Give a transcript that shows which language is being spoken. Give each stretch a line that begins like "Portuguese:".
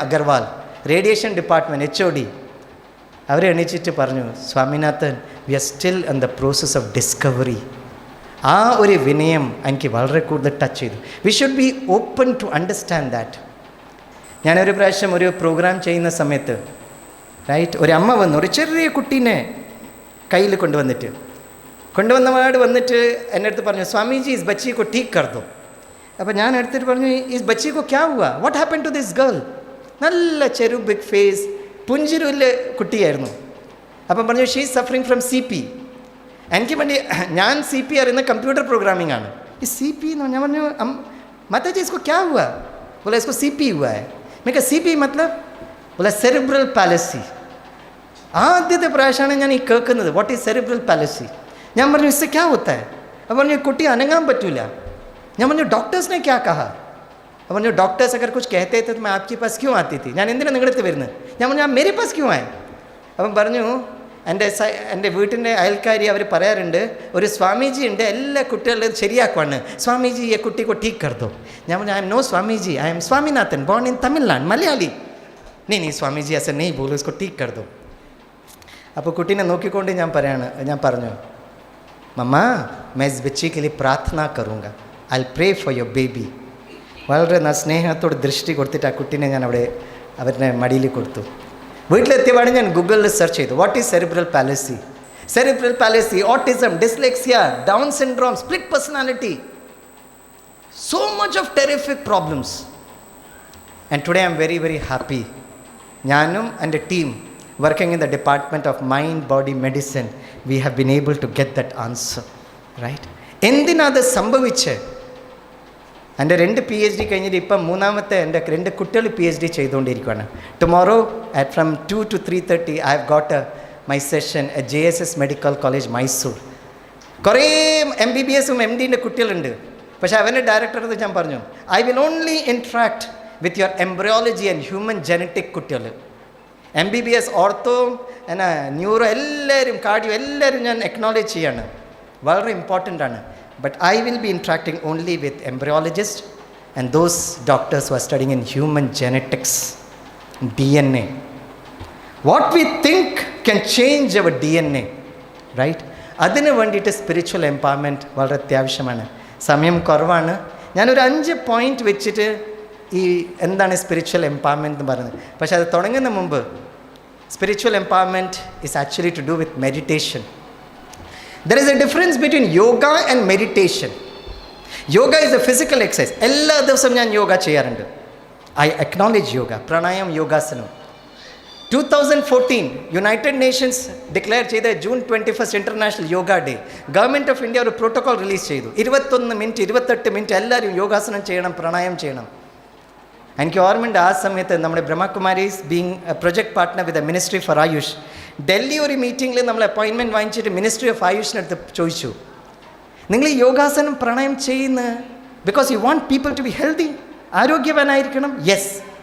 English: Agarwal, radiation department, HOD.
Malayalam: അവർ എണീച്ചിട്ട് പറഞ്ഞു,
English: Swaminathan, we are still in the process of discovery.
Malayalam: ആ ഒരു വിനയം എനിക്ക് വളരെ കൂടുതൽ ടച്ച് ചെയ്തു.
English: We should be open to understand that.
Malayalam: ഞാനൊരു പ്രാവശ്യം ഒരു പ്രോഗ്രാം ചെയ്യുന്ന സമയത്ത് ഒരു അമ്മ വന്നു, ഒരു ചെറിയ കുട്ടീനെ കയ്യിൽ കൊണ്ടുവന്നപാട് വന്നിട്ട് എൻ്റെ അടുത്ത് പറഞ്ഞു,
Hindi: സ്വാമിജി ഇസ് ബച്ചി കോ ടീക്ക് കർ ദോ.
Malayalam: അപ്പോൾ ഞാൻ എടുത്തിട്ട് പറഞ്ഞു,
Hindi: ഇസ് ബച്ചി കോ ക്യാ ഹുവാ,
English: What happen to this girl?
Malayalam: നല്ല ബിഗ് ഫേസ്, പുഞ്ചിരുവിലെ കുട്ടിയായിരുന്നു. അപ്പം പറഞ്ഞു,
English: She is suffering from CP.
Malayalam: എനിക്ക് വേണ്ടി ഞാൻ CP അറിയുന്ന കമ്പ്യൂട്ടർ പ്രോഗ്രാമിംഗ് ആണ്. ഈ CP എന്ന് ഞാൻ പറഞ്ഞു,
Hindi: മാതാജി ഇസ്കോ ക്യാ ഹുവാ? Bole IISCO CP ഹുവാ high. मैं कहा CP मतलब? बोला सेरिब्रल പാലസി.
Malayalam: ആദ്യത്തെ പ്രാവശ്യമാണ് ഞാൻ ഈ കേൾക്കുന്നത്,
English: What is cerebral palsy.
Malayalam: ഞാൻ പറഞ്ഞു,
Hindi: ഇസ്സെ ക്യാ ഹോത്താ ഹൈ?
Malayalam: അപ്പോൾ പറഞ്ഞു, കുട്ടി അനങ്ങാൻ പറ്റൂല. ഞാൻ പറഞ്ഞു, ഡോക്ടേഴ്സിനെ
Hindi: ക്യാ കഹാ?
Malayalam: അപ്പോൾ പറഞ്ഞു,
Hindi: ഡോക്ടേഴ്സ് അഗർ കുछ कहते थे तो मैं आपके पास क्यों आती थी?
Malayalam: ഞാൻ എന്തിനാണ് നിങ്ങളുടെ അടുത്ത് വരുന്നത്? ഞാൻ പറഞ്ഞു,
Hindi: मेरे पास क्यों आए?
Malayalam: അപ്പം പറഞ്ഞു, എൻ്റെ വീട്ടിൻ്റെ അയൽക്കാരി അവർ പറയാറുണ്ട്, ഒരു സ്വാമിജി ഉണ്ട്, എല്ലാ കുട്ടികളുടെ ശരിയാക്കുവാണ്, സ്വാമിജി ഈ കുട്ടിക്ക്
Hindi: ടീക്ക് കർ ദോ.
Malayalam: ഞാൻ പറഞ്ഞു,
English: I'm no Swamiji, I'm Swaminathan, born in Tamil Nadu, Malayali.
Hindi: നീ സ്വാമിജി ऐसे नहीं बोलो, इसको ठीक कर दो.
Malayalam: അപ്പോൾ കുട്ടീനെ നോക്കിക്കൊണ്ട് ഞാൻ പറഞ്ഞു,
Hindi: മമ്മ मैं इस बच्चे के लिए प्रार्थना करूँगा,
English: I will pray for your baby.
Malayalam: വളരെ സ്നേഹത്തോട് ദൃഷ്ടി കൊടുത്തിട്ട് ആ കുട്ടീനെ ഞാൻ അവരുടെ മടിയിൽ കൊടുത്തു. വീട്ടിലെത്തിയപാട് ഞാൻ ഗൂഗിളിൽ സെർച്ച് ചെയ്തു,
English: What is cerebral palsy, autism, dyslexia, Down syndrome, split personality, so much of terrific problems. And today I'm very, very happy. Njanum and a team working in the Department of Mind Body Medicine, we have been able to get that answer.
Malayalam: Right? എന്തിനാ അത് സംഭവിച്ച്? എൻ്റെ 2 PhD കഴിഞ്ഞിട്ട് ഇപ്പം മൂന്നാമത്തെ എൻ്റെ 2 കുട്ടികൾ PhD ചെയ്തുകൊണ്ടിരിക്കുകയാണ്.
English: Tomorrow from 2 to 3:30 I have got my session at JSS Medical College, Mysore.
Malayalam: കുറേ MBBSും MDൻ്റെ കുട്ടികളുണ്ട്. പക്ഷേ അവൻ്റെ ഡയറക്ടറത് ഞാൻ പറഞ്ഞു,
English: I will only interact with your embryology and human genetic
Malayalam: കുട്ടികൾ. MBBS, ഓർത്തോ, എന്നാ ന്യൂറോ എല്ലാവരും, കാർഡിയോ എല്ലാവരും ഞാൻ അക്നോളജ് ചെയ്യാണ്, വളരെ ഇമ്പോർട്ടൻ്റ് ആണ്.
English: But I will be interacting only with embryologists and those doctors who are studying in human genetics, DNA. What we think can change our DNA, right?
Malayalam: അതിന് വേണ്ടിയിട്ട് spiritual empowerment വളരെ അത്യാവശ്യമാണ്. സമയം കുറവാണ്. ഞാനൊരു 5 പോയിൻ്റ് വെച്ചിട്ട് ഈ എന്താണ് സ്പിരിച്വൽ എംപവർമെൻറ്റ് എന്ന് പറയുന്നത്. പക്ഷേ അത് തുടങ്ങുന്ന മുമ്പ്
English: Spiritual empowerment is actually to do with meditation. There is a difference between yoga and meditation. Yoga is a physical exercise.
Malayalam: എല്ലാ ദിവസവും ഞാൻ യോഗ ചെയ്യാറുണ്ട്.
English: I acknowledge yoga, pranayam, yogasanam. 2014 united nations declare
Malayalam: ചെയ്ത
English: June 21 international yoga day.
Malayalam: Government of India ഒരു protocol release ചെയ്തു. 21 minute 28 minute എല്ലാവരും യോഗാസനം ചെയ്യണം, പ്രാണായം ചെയ്യണം. എനിക്ക് ഓർമ്മയുണ്ട്, ആ സമയത്ത് നമ്മുടെ Brahma Kumaris
English: being project partner with the ministry for AYUSH,
Malayalam: Delhi ഒരു മീറ്റിങ്ങിൽ നമ്മൾ അപ്പോയിൻമെൻറ്റ് വാങ്ങിച്ചിട്ട് മിനിസ്ട്രി ഓഫ് ആയുഷിനടുത്ത് ചോദിച്ചു, നിങ്ങൾ ഈ യോഗാസനം പ്രണയം ചെയ്യുന്ന
English: because you want people to be healthy,
Malayalam: ആരോഗ്യവാനായിരിക്കണം? Yes.